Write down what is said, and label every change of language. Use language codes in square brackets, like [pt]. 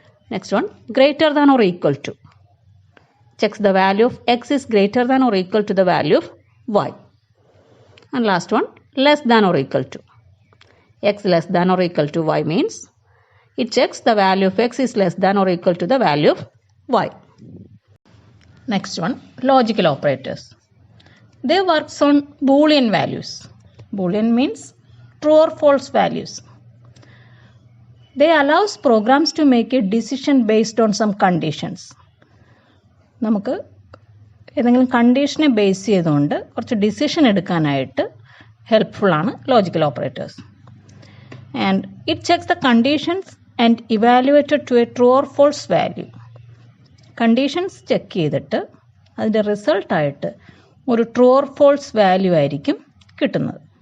[en] Next one greater than or equal to, checks the value of x is greater than or equal to the value of y. And last one less than or equal to, x less than or equal to y means it checks the value of x is less than or equal to the value of y. Next one, logical operators. They works on Boolean values. Boolean means true or false values. They allows programs to make a decision based on some conditions. [ml] നമുക്ക് ഏതെങ്കിലും കണ്ടീഷനെ base ചെയ്തുകൊണ്ട് കുറച്ച് decision എടുക്കാനായിട്ട് ഹെൽപ്ഫുള്ളാണ് logical operators. [en] And it checks the conditions and evaluated to a true or false value. [ml] Conditions check ചെയ്തിട്ട് അതിൻ്റെ റിസൾട്ടായിട്ട് ഒരു [en] true or false value [ml] ആയിരിക്കും കിട്ടുന്നത്.